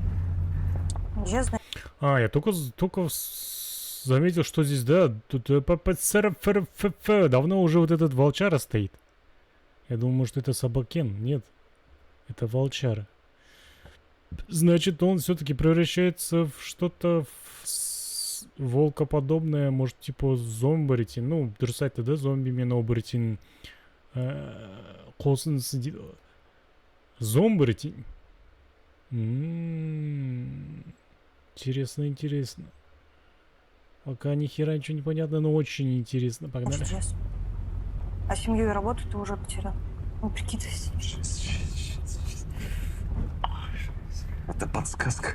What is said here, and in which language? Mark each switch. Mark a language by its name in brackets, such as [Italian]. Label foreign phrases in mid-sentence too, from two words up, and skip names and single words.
[Russian] Я только заметил, что здесь, да, тут давно уже вот этот волчара стоит. Я думал, может, это собакен. Нет, это волчара. Значит, он все-таки превращается в что-то волкоподобное, может, типа зомбаритин. Ну, [Kazakh] дұрыс айтты, да, зомби мен оборотень қосындысы дейді. [Russian] Зомбаритин. Интересно, интересно. Пока ни хера ничего не понятно, но очень интересно. Погнали. А семью и работу ты уже потерял. Ну, прикидывайся. Это подсказка.